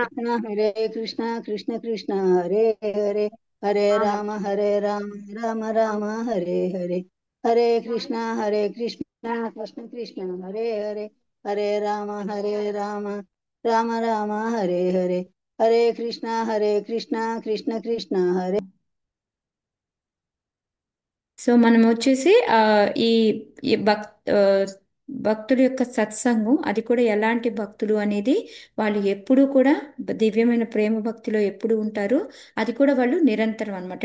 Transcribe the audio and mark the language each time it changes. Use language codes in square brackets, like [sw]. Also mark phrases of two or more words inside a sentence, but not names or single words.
[sa] कृष्णा कृष्ण कृष्ण हरे हरे हरे राम राम राम हरे हरे हरे कृष्णा कृष्ण कृष्ण हरे हरे हरे राम राम राम हरे हरे हरे कृष्णा कृष्ण कृष्ण हरे [te] సో మనం వచ్చేసి ఈ ఈ భక్తుల యొక్క సత్సంగం అది కూడా ఎలాంటి భక్తులు అనేది వాళ్ళు ఎప్పుడూ కూడా దివ్యమైన ప్రేమ భక్తిలో ఎప్పుడు ఉంటారు. అది కూడా వాళ్ళు నిరంతరం అన్నమాట.